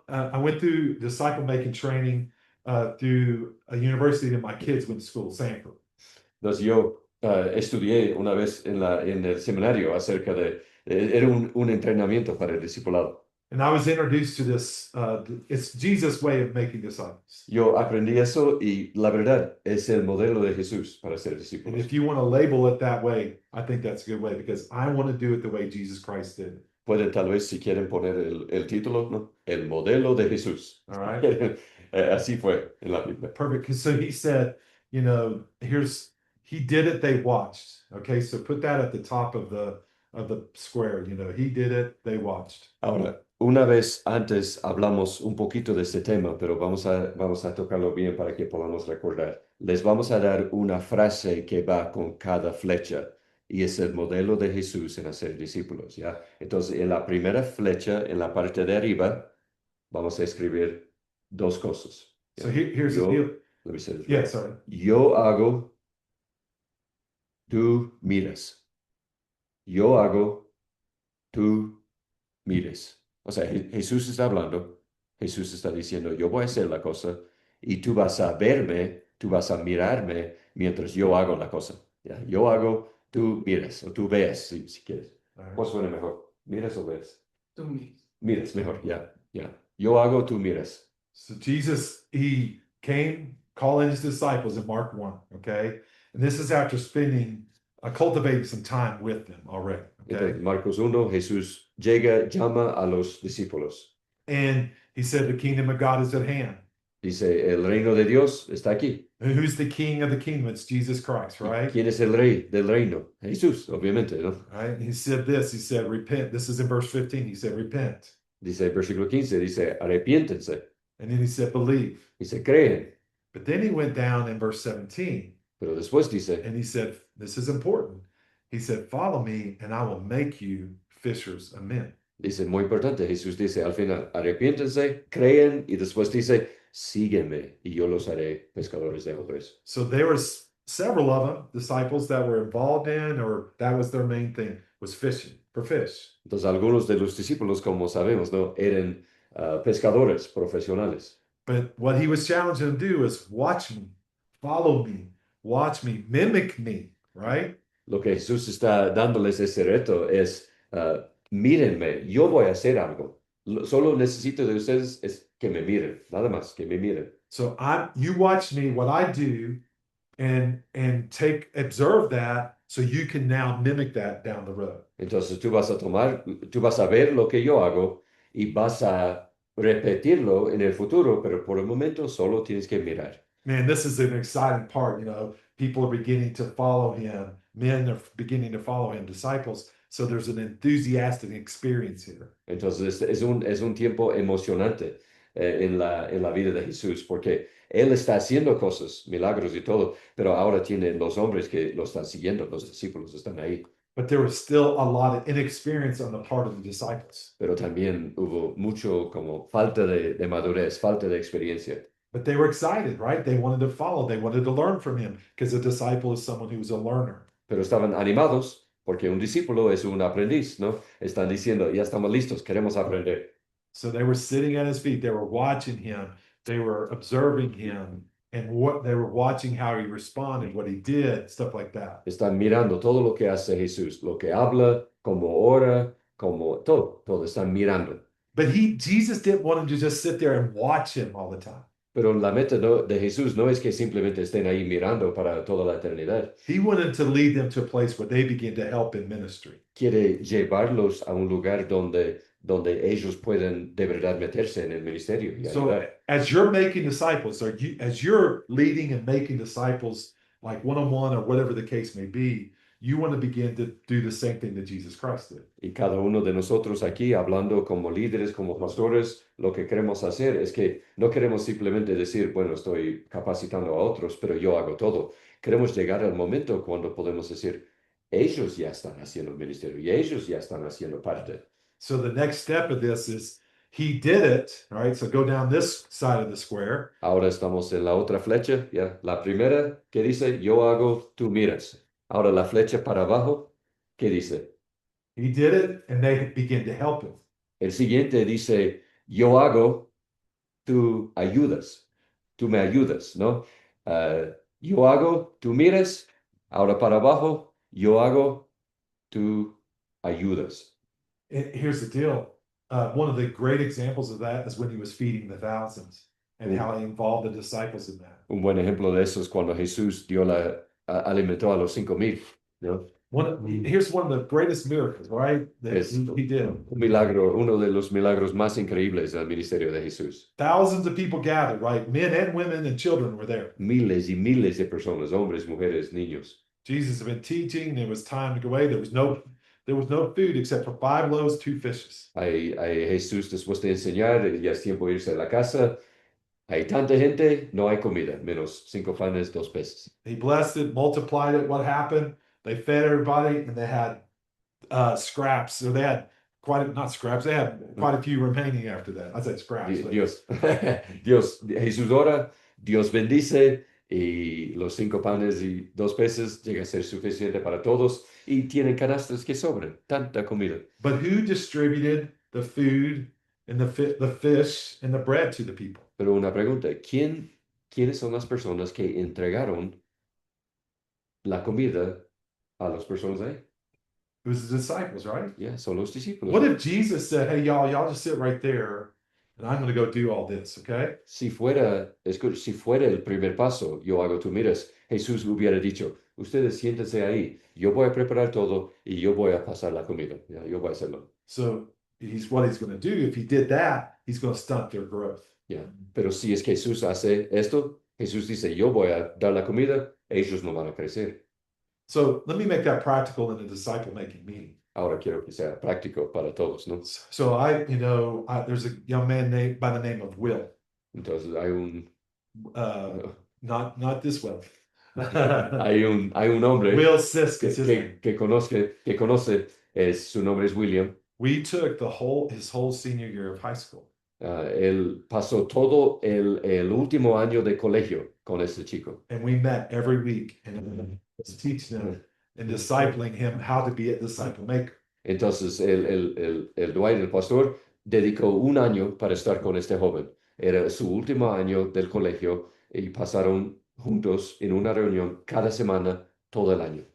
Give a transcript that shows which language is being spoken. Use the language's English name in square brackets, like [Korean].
[English] I went through disciple making training through a university that my kids went to school, Sanford. [Spanish] Entonces yo estudié una vez en el seminario acerca de, era un entrenamiento para el discipulado. [English] And I was introduced to this. It's Jesus' way of making disciples. [Spanish] Yo aprendí eso y la verdad es el modelo de Jesús para ser [English] And [Spanish] discípulos. [English] if you want to label it that way, I think that's a good way because I want to do it the way Jesus Christ did it. [Spanish] Pueden tal vez si quieren poner el título, ¿no? El modelo de Jesús. [English] All right. [Spanish] Así fue en la Biblia. [English] Perfect. 'Cause so he said, you know, he did it, they watched. Okay, so put that at the top of the square. You know, he did it, they watched. [Spanish] Ahora, una vez antes hablamos un poquito de este tema, pero vamos a tocarlo bien para que podamos recordar. Les vamos a dar una frase que va con cada flecha y es el modelo de Jesús en hacer discípulos, ¿ya? Entonces, en la primera flecha, en la parte de arriba, vamos a escribir dos cosas. [English] So [Spanish] ¿ya? [English] here's the deal. Let me say this Yeah, right. sorry. [Spanish] Yo hago, tú miras. Yo hago, tú mires. O sea, Jesús está hablando, Jesús está diciendo, yo voy a hacer la cosa y tú vas a verme, tú vas a mirarme mientras yo hago la cosa. ¿ya? Yo hago, tú miras o tú ves, si quieres. [English] All right. [Spanish] ¿Cuál suena mejor? ¿Miras o ves? Tú miras. Miras, mejor, ya. Yo hago, tú miras. [English] So Jesus, he came calling his disciples in Mark 1, okay? And this is after spending, cultivating some time with them already, okay? [Spanish] Entonces, Marcos 1, Jesús llega, llama a los discípulos. [English] And he said, the kingdom of God is at hand. [Spanish] Dice, el reino de Dios está aquí. [English] And who's the king of the kingdom? It's Jesus Christ, right? [Spanish] ¿Quién es el rey del reino? Jesús, obviamente, ¿no? [English] Right? And he said this, he said, repent. This is in verse 15. He said, repent. [Spanish] Dice, versículo 15, dice, arrepiéntense. [English] And then he said, believe. [Spanish] Dice, creen. [English] But then he went down in verse 17 [Spanish] Pero después dice, [English] and he said, this is important. He said, follow me and I will make you fishers of men. [Spanish] dice, muy importante, Jesús dice al final, arrepiéntense, creen, y después dice, sígueme, y yo los haré pescadores de hombres. [English] So there was several of them, disciples that were involved in, or that was their main thing, was fishing for fish. [Spanish] Entonces, algunos de los discípulos, como sabemos, ¿no? Eran pescadores profesionales. [English] But what he was challenging them to do is watch me, follow me, watch me, mimic me, right? [Spanish] Lo que Jesús está dándoles ese reto es, mírenme, yo voy a hacer algo. Solo necesito de ustedes es que me miren, nada más, que me miren. [English] So you watch me, what I do, and observe that so you can now mimic that down the road. [Spanish] Entonces tú vas a ver lo que yo hago y vas a repetirlo en el futuro, pero por el momento solo tienes que mirar. [English] Man, this is an exciting part. People are beginning to follow him. Men are beginning to follow him, disciples. So there's an enthusiastic experience here. [Spanish] Entonces es un tiempo emocionante en la vida de Jesús, porque Él está haciendo cosas, milagros y todo, pero ahora tiene los hombres que lo están siguiendo, los discípulos están ahí. [English] But there was still a lot of inexperience on the part of the disciples. [Spanish] Pero también hubo mucho como falta de madurez, falta de experiencia. [English] But they were excited, right? They wanted to follow. They wanted to learn from him because a disciple is someone who's a learner. [Spanish] Pero estaban animados porque un discípulo es un aprendiz, ¿no? Están diciendo, ya estamos listos, queremos aprender. [English] So they were sitting at his feet. They were watching him. They were observing him and what they were watching how he responded, what he did, stuff like that. [Spanish] Están mirando todo lo que hace Jesús, lo que habla, cómo ora, como todo están mirando. [English] But Jesus didn't want them to just sit there and watch him all the time. [Spanish] Pero la meta de Jesús no es que simplemente estén ahí mirando para toda la eternidad. [English] He wanted to lead them to a place where they begin to help in ministry. [Spanish] Quiere llevarlos a un lugar donde ellos pueden de verdad meterse en el ministerio y [English] So [Spanish] ayudar. [English] as you're making disciples, as you're leading and making disciples, like one-on-one or whatever the case may be, you want to begin to do the same thing that Jesus Christ did. [Spanish] Y cada uno de nosotros aquí, hablando como líderes, como pastores, lo que queremos hacer es que no queremos simplemente decir, bueno, estoy capacitando a otros, pero yo hago todo. Queremos llegar al momento cuando podemos decir, ellos ya están haciendo el ministerio y ellos ya están haciendo parte. [English] So the next step of this is he did it, all right? So go down this side of the square. [Spanish] Ahora estamos en la otra flecha, ya. La primera que dice, yo hago, tú miras. Ahora la flecha para abajo, ¿qué dice? [English] He did it and they begin to help him. [Spanish] El siguiente dice, yo hago, tú ayudas. Tú me ayudas, ¿no? Yo hago, tú miras. Ahora para abajo, yo hago, tú ayudas. [English] And here's the deal. One of the great examples of that is when he was feeding the thousands and how he involved the disciples in that. [Spanish] Un buen ejemplo de eso es cuando Jesús alimentó a los 5,000, ¿no? [English] Here's one of the greatest miracles, right? That he did. [Spanish] Un milagro, uno de los milagros más increíbles del ministerio de Jesús. [English] Thousands of people gathered, right? Men and women and children were there. [Spanish] Miles y miles de personas, hombres, mujeres, niños. [English] Jesus had been teaching. There was time to go away. There was no food except for 5 loaves, 2 fishes. [Spanish] Hay Jesús después de enseñar, ya es tiempo de irse a la casa. Hay tanta gente, no hay comida, menos 5 panes, 2 peces. [English] He blessed it, multiplied it. What happened? they fed everybody, and they had scraps. So they had not scraps, they had quite a few remaining after that. I said scraps. But [Spanish] Dios, Jesús ora, Dios bendice y los 5 panes y 2 peces llega a ser suficiente para todos y tienen canastas que sobran, tanta comida. [English] But who distributed the food and the fish and the bread to the people? [Spanish] Pero una pregunta, ¿quiénes son las personas que entregaron la comida a las personas ahí? [English] It was the disciples, right? [Spanish] Ya, son los discípulos. [English] What if Jesus said, "Hey, y'all just sit right there, and I'm going to go do all this"? Okay. [Spanish] Si fuera el primer paso, yo hago, tú miras, Jesús hubiera dicho, ustedes siéntense ahí, yo voy a preparar todo y yo voy a pasar la comida, ya, yo voy a hacerlo. [English] So what he's going to do. If he did that, he's going to stunt their growth. [Spanish] Ya. Pero si es que Jesús hace esto, Jesús dice, yo voy a dar la comida, ellos no van a crecer. [English] So let me make that practical in a disciple-making meeting. [Spanish] Ahora quiero que sea práctico para todos, ¿no? [English] So there's a young man by the name of Will. [Spanish] Entonces hay un, [English] Not this Will. [Spanish] hay un hombre [English] Will Sisk is his name. [Spanish] que conoce, su nombre es William. [English] We took his whole senior year of high school. [Spanish] Él pasó todo el último año de colegio con este chico. [English] And we met every week and was teaching him and discipling him how to be a disciple maker. [Spanish] Entonces el Dwight, el pastor, dedicó un año para estar con este joven. Era su último año del colegio y pasaron juntos en una reunión cada semana todo el año.